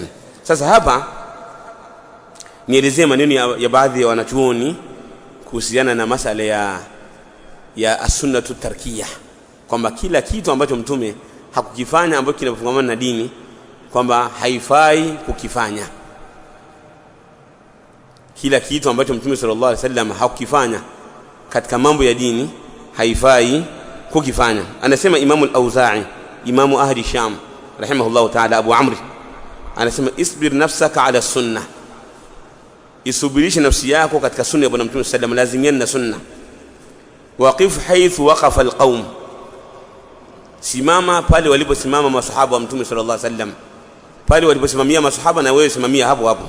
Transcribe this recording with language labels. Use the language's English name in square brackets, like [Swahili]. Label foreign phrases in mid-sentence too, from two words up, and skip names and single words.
[Swahili] Sasa hapa nielezee maneno ya baadhi ya wanachuoni kuhusiana na masala ya [Arabic] السنة التركية, [Swahili] kwamba kila kitu ambacho Mtume hakukifanya ambacho kinafungamana na dini kwamba haifai kukifanya. Kila kitu ambacho Mtume [Arabic] صلى الله عليه وسلم [Swahili] hakukifanya katika mambo ya dini haifai kukifanya. Anasema Imamu al-Auza'i, [Arabic] إمام أهل الشام رحمه الله تعالى, [Swahili] Abu Amr, anasema [Arabic] اصبر نفسك على السنة, [Swahili] isubirishe nafsi yako katika sunna ya Bwana Mtume [Arabic] صلى الله عليه وسلم, [Swahili] lazimiana na sunna. [Arabic] وقف حيث وقف القوم, [Swahili] simama pale waliposimama masahaba wa Mtume [Arabic] صلى الله عليه وسلم, [Swahili] pale waliposimamia masahaba na wewe simamia hapo hapo.